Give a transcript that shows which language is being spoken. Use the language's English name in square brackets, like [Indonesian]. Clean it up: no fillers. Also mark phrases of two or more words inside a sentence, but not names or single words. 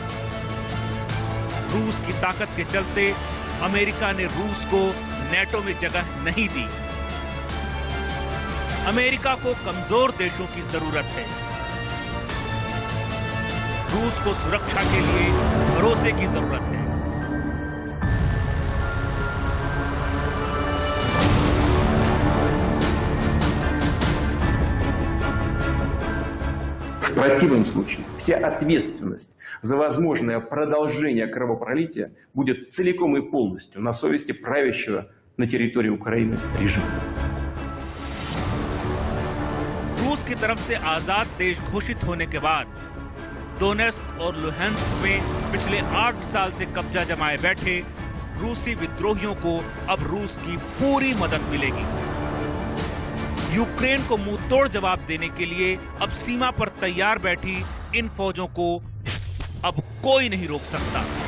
[Hindi] रूस की ताकत के चलते अमेरिका ने रूस को नाटो में जगह नहीं दी। अमेरिका को कमजोर देशों की जरूरत है। रूस को सुरक्षा के लिए भरोसे की जरूरत है। [Russian] В противном случае вся ответственность за возможное продолжение кровопролития будет целиком и полностью на совести правящего на территории Украины режима. [Hindi] रूस की तरफ से आजाद देश घोषित होने के बाद डोनेस्क और लुहांस्क में पिछले 8 साल से कब्जा जमाए बैठे रूसी विद्रोहियों को अब रूस की पूरी मदद मिलेगी। यूक्रेन को मुंहतोड़ जवाब देने के लिए अब सीमा पर तैयार बैठी इन फौजों को अब कोई नहीं रोक सकता।